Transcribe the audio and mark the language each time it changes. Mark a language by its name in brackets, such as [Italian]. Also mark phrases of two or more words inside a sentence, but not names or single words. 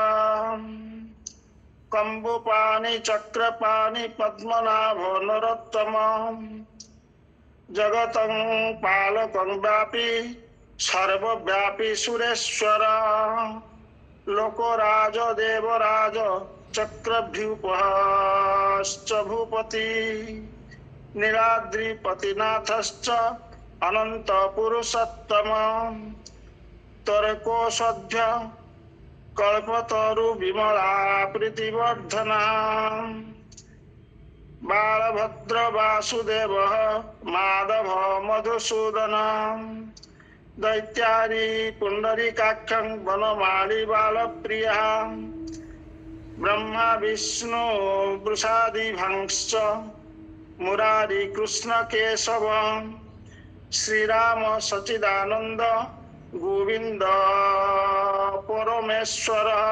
[Sanskrit] କମ୍ବୁପାଣି ଚକ୍ରପାଣି ପଦ୍ମନାଭ ନରୋତ୍ତମ, ଜଗତଂ ପାଲକଂ ବ୍ୟାପୀ ସର୍ବବ୍ୟାପୀ ସୁରେଶ୍ୱର, ଲୋକରାଜ ଦେବରାଜ ଚକ୍ରଭ୍ୟୁପଶ୍ଚ ଭୂପତି, ନୀଳାଦ୍ରିପତିନାଥଶ୍ଚ ଅନନ୍ତ ପୁରୁଷୋତ୍ତମ, ତରକୋଷଧ୍ୟ କଳ୍ପତରୁ ବିମଳା ପ୍ରୀତିବର୍ଦ୍ଧନା, बालभद्र वासुदेव माधव मधुसूदन दैत्यारी पुंडरीकाक्षं वनमाली बालप्रियः ब्रह्मा विष्णु वृषादिभंश्च मुरारी कृष्ण केशव श्रीराम सचिदानंद गोविंद परमेश्वर